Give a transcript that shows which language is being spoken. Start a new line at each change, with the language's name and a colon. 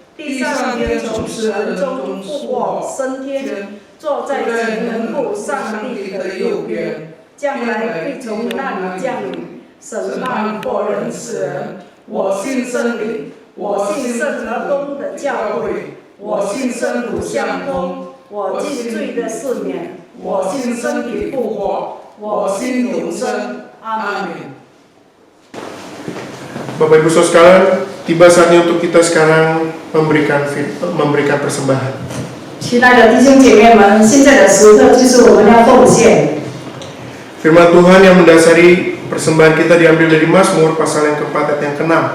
Chinese: 第三天从死人中复活升天，坐在极能父上帝的右边，将来必从那里降临，审判活人死人。我信真理，我信圣而公的教会，我信圣徒相通，我信罪的赦免，我信身体复活，我信永生。阿门。
Indonesian: Bapak Ibu Saudara sekalian, tiba saatnya untuk kita sekarang memberikan persembahan.
Chinese: 亲爱的弟兄姐妹们，现在的时刻就是我们要奉献。
Indonesian: Firman Tuhan yang mendasari persembahan kita diambil dari Mazmur pasal yang keempat ayat yang ke-6.